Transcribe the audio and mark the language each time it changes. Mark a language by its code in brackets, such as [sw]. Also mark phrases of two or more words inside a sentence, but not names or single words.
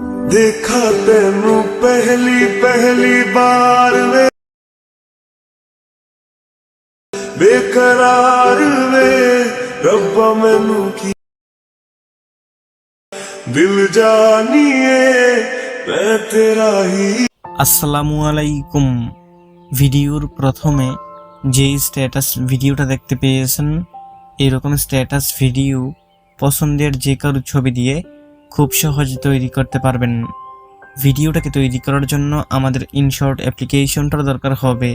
[pa] ਦੇਖਾ ਤੈਨੂੰ ਪਹਿਲੀ ਪਹਿਲੀ ਬਾਰ ਵੇ ਬੇਕਰਾਰ ਵੇ ਰੱਬਾ ਮੈਨੂੰ ਕੀ ਦਿਲ ਜਾਣੀਏ ਮੈਂ ਤੇਰਾ ਹੀ। [ar] السلام عليكم. [bn] ভিডিওর প্রথমে যেই স্ট্যাটাস ভিডিওটা দেখতে পেয়েছেন, এরকম স্ট্যাটাস ভিডিও পছন্দের যে কারো ছবি দিয়ে খুব সহজে তৈরি করতে পারবেন। ভিডিওটাকে তৈরি করার জন্য আমাদের ইনশর্ট অ্যাপ্লিকেশনটার দরকার হবে।